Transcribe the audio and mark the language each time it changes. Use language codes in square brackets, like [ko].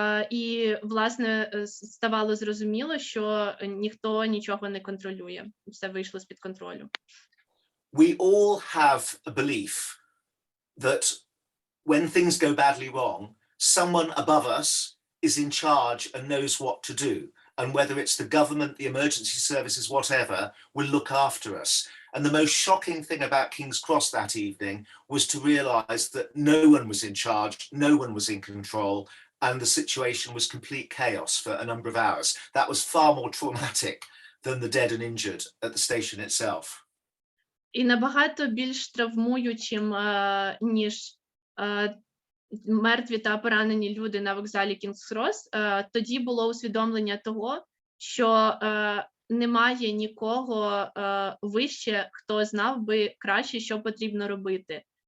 [uk] І, власне, ставало зрозуміло, що ніхто нічого не контролює. Все вийшло з-під контролю. [en] We all have a belief that when things go badly wrong, someone above us is in charge and knows what to do. And whether it's the government, the emergency services, whatever, will look after us. And the most shocking thing about King's Cross that evening was to realize that no one was in charge, no one was in control, and the situation was complete chaos for a number of hours. That was far more traumatic than the dead and injured at the station itself. [uk] І набагато більш травмуючим, ніж мертві та поранені люди на вокзалі Кінгс-Крос, тоді було усвідомлення того, що немає нікого вище, хто знав би краще, що потрібно робити.